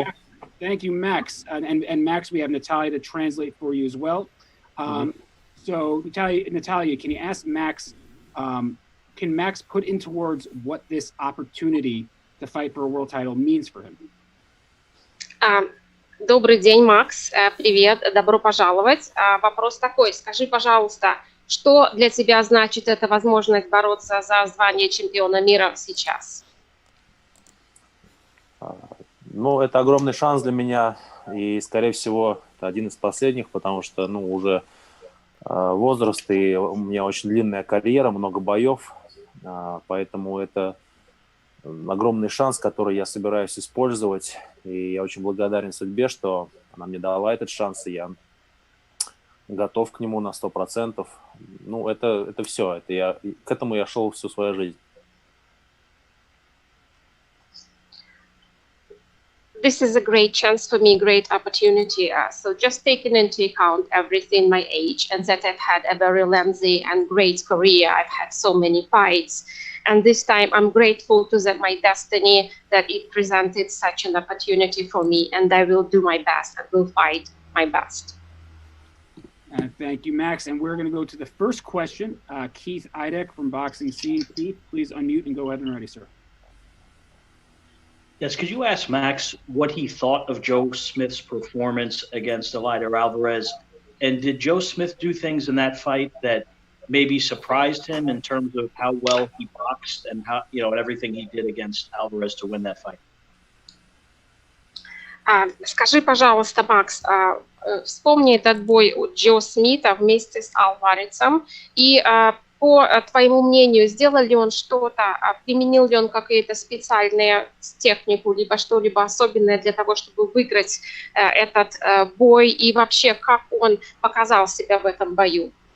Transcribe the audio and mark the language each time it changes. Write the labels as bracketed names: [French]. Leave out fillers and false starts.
[English] Yeah, thank you, Max. And Max, we have Natalia to translate for you as well. So Natalia, can you ask Max, can Max put into words what this opportunity to fight for a world title means for him? [Russian] Добрый день, Макс. Привет, добро пожаловать. Вопрос такой, скажи, пожалуйста, что для тебя значит эта возможность бороться за звание чемпиона мира сейчас? Ну, это огромный шанс для меня, и, скорее всего, это один из последних, потому что, ну, уже возраст, и у меня очень длинная карьера, много боев, поэтому это огромный шанс, который я собираюсь использовать, и я очень благодарен судьбе, что она мне дала этот шанс, и я готов к нему на 100%. Ну, это все, к этому я шел всю свою жизнь. [English] This is a great chance for me, great opportunity. So just taking into account everything, my age, and that I've had a very lengthy and great career. I've had so many fights. And this time I'm grateful to my destiny that it presented such an opportunity for me. And I will do my best and will fight my best. Thank you, Max. And we're going to go to the first question. Keith Idek from Boxing Scene. Keith, please unmute and go ahead and ready, sir. Yes, could you ask Max what he thought of Joe Smith's performance against Eleider Alvarez? And did Joe Smith do things in that fight that maybe surprised him in terms of how well he boxed and how, you know, and everything he did against Alvarez to win that fight? [Russian] Скажи, пожалуйста, Макс, вспомни этот бой у Джо Смита вместе с Алварецом и по твоему мнению, сделал ли он что-то, применил ли он какие-то специальные технику, либо что-либо особенное для того, чтобы выиграть этот бой, и вообще, как он показал себя в этом бою?